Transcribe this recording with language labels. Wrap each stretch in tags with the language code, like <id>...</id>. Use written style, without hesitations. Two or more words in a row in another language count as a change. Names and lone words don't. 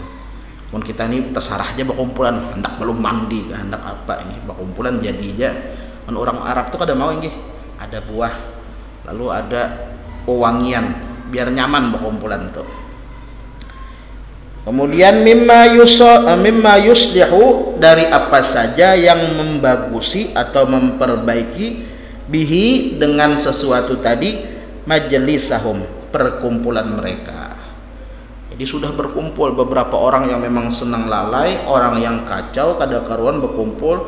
<bjn>Mun kita nih terserah aja berkumpulan, hendak belum mandi, hendak apa ini berkumpulan jadi aja. Mun orang Arab tuh kada mau ini, ada buah, lalu ada pewangian, biar nyaman berkumpulan tuh.</bjn> <ar>Kemudian mimma yuslihu,</ar> <id>dari apa saja yang membagusi atau memperbaiki, bihi, dengan sesuatu tadi, majlisahum, perkumpulan mereka. Jadi sudah berkumpul beberapa orang yang memang senang lalai, orang yang kacau, kada karuan berkumpul.</id>